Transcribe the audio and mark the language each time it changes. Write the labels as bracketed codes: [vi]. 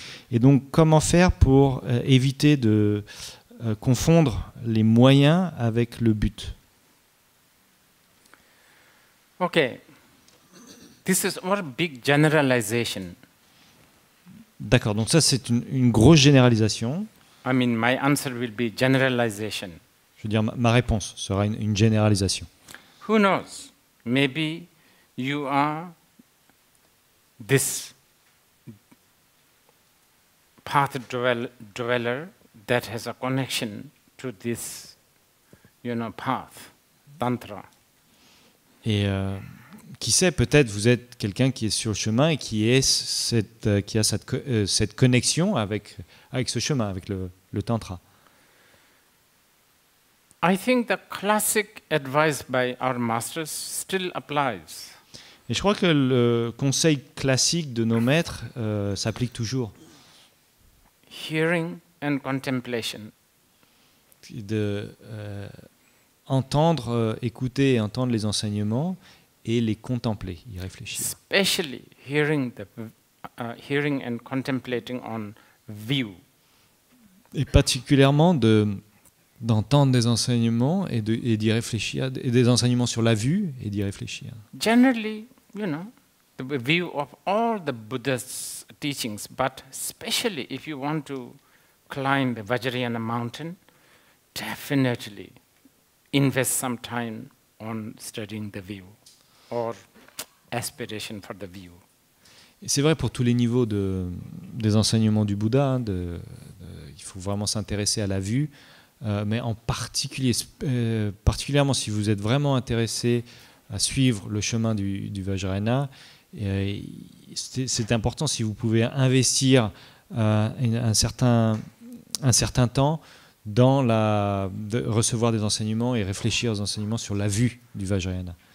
[fr] Et donc comment faire pour éviter de confondre les moyens avec le but? [en] Okay, this is a big generalization. [fr] D'accord, donc ça c'est une grosse généralisation. [en] I mean, my answer will be generalization. [fr] Je veux dire, ma réponse sera une généralisation. [en] Who knows? Maybe you are this path dweller that has a connection to this, path, tantra. [fr] Et qui sait, peut-être vous êtes quelqu'un qui est sur le chemin et qui a cette connexion avec ce chemin, avec le tantra. [en] I think the classic advice by our masters still applies. [fr] Et je crois que le conseil classique de nos maîtres s'applique toujours. [en] Hearing and contemplation. [fr] De entendre, écouter et entendre les enseignements et les contempler, y réfléchir. [en] Especially hearing and contemplating on view. [fr] Et particulièrement d'entendre des enseignements et d'y réfléchir, et des enseignements sur la vue et d'y réfléchir. [en] Generally, the view of all the Buddha's teachings, but especially if you want to climb the Vajrayana mountain, definitely invest some time on studying the view or aspiration for the view. [fr] Et c'est vrai pour tous les niveaux des enseignements du Bouddha, hein, il faut vraiment s'intéresser à la vue, mais en particulier, particulièrement si vous êtes vraiment intéressé à suivre le chemin du Vajrayana, c'est important si vous pouvez investir un certain temps dans de recevoir des enseignements et réfléchir aux enseignements sur la vue du Vajrayana.